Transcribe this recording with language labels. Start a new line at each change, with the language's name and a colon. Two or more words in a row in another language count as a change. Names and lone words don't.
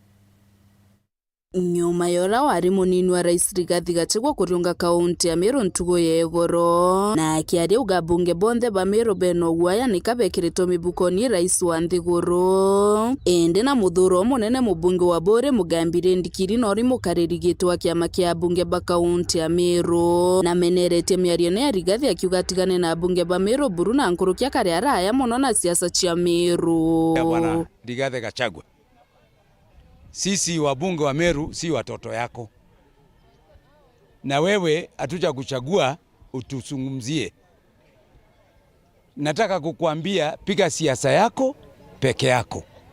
Meru: Nyuma yora wari munini wa Rais Rigathi Gachagua kuriunga kaunti ya Meru ntugo yegoro na akiaria ugabunge bonthe ba Meru beno guaya nikabekirito mibukoni Rais wa nthiguru ende na muthuro munene mubunge wa Bore Mugambire Ndikiri nori mukaririgitwa kiama kia bunge ba kaunti ya Meru na menerete miario ne Rigathi akiuga atigane na bunge ba Meru buru na nkurukia kare araya muno na siasa cia Meru.
Swahili: Bwana Rigathi Gachagua, sisi wabunge wa Meru si watoto yako. Na wewe hatuja kuchagua utusungumzie. Nataka kukuambia piga siasa yako peke yako.